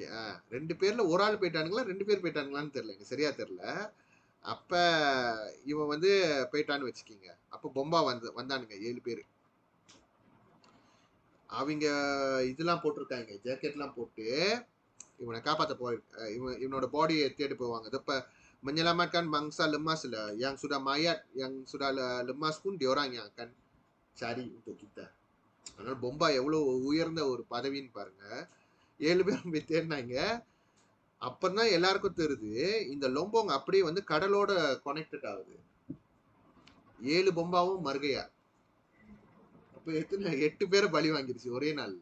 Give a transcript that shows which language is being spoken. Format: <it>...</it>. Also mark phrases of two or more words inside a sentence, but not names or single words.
<ta>2 பேர்ல ஒரு ஆள் போயிட்டானுங்களா 2 பேர் போயிட்டானுங்களான்னு தெரியல, எனக்கு சரியா தெரியல. அப்ப இவன் வந்து போயிட்டான்னு வச்சுக்கிங்க. அப்ப பொம்பா வந்தானுங்க 7 பேரு. அவங்க இதெல்லாம் போட்டிருக்காங்க, ஜாக்கெட்லாம் போட்டு இவனை காப்பாற்ற இவனோட பாடியை தேடி போவாங்க.</ta> <ms>இப்ப menyelamatkan bangsa lemas lah, yang sudah mayat, yang sudah lemas pun diorang yang akan cari untuk kita.</ms> <ta>அதனால பொம்பா எவ்வளவு உயர்ந்த ஒரு பதவின்னு பாருங்க. 7 பேரும் போய் தேடினாங்க. அப்பதான் எல்லாருக்கும் தெரியுது இந்த லொம்போங் அப்படியே வந்து கடலோட கனெக்டட் ஆகுது. 7 பொம்பாவும் மறுகையா. அப்ப 8 பேரை பலி வாங்கிருச்சு ஒரே நாள்ல.</ta>